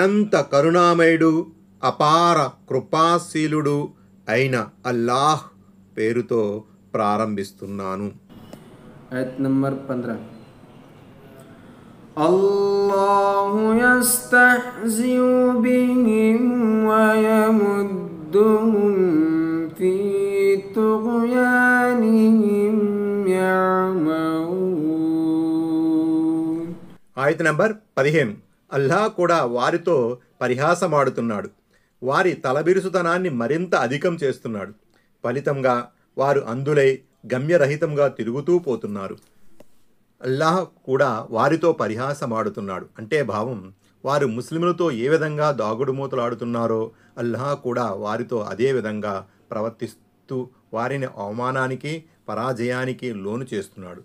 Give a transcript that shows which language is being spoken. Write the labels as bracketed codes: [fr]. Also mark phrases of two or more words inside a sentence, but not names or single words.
[te] అనంత కరుణామయుడు అపార కృపాశీలుడు అయిన అల్లాహ్ పేరుతో ప్రారంభిస్తున్నాను. [ur] آیت نمبر [ar] 15 الله يستهزئ بهم ويمدهم في طغيانهم يعمهون. [te] ఆయత నంబర్ 15. అల్లాహ్ కూడా వారితో పరిహాసమాడుతున్నాడు, వారి తలబిరుసుతనాన్ని మరింత అధికం చేస్తున్నాడు. ఫలితంగా వారు అందులై గమ్యరహితంగా తిరుగుతూ పోతున్నారు. అల్లాహ్ కూడా వారితో పరిహాసమాడుతున్నాడు అంటే భావం, వారు ముస్లింలతో ఏ విధంగా దాగుడుమూతలాడుతున్నారో అల్లాహ్ కూడా వారితో అదే విధంగా ప్రవర్తిస్తూ వారిని అవమానానికి పరాజయానికి లోను చేస్తున్నాడు.